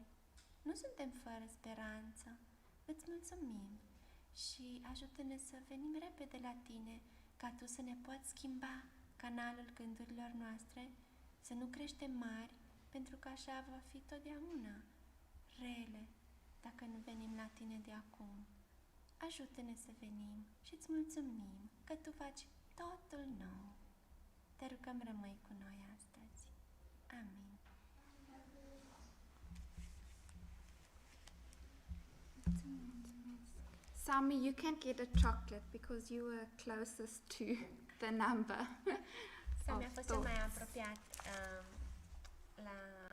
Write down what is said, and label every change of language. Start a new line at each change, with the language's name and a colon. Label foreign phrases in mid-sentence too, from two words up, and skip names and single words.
Romanian: Nu suntem fără speranță. Îți mulțumim și ajută-ne să venim repede la Tine, ca Tu să ne poți schimba canalul gândurilor noastre, să nu creștem mari, pentru că așa va fi totdeauna rele dacă nu venim la Tine de acum. Ajută-ne să venim și îți mulțumim că Tu faci totul nou. Te rugăm, rămâi cu noi astăzi. Amin.
English: Sami, you can get a chocolate because you were closest to the number.
Romanian: Să mi-a
English: of
Romanian: fost cel mai
English: thoughts.
Romanian: apropiat la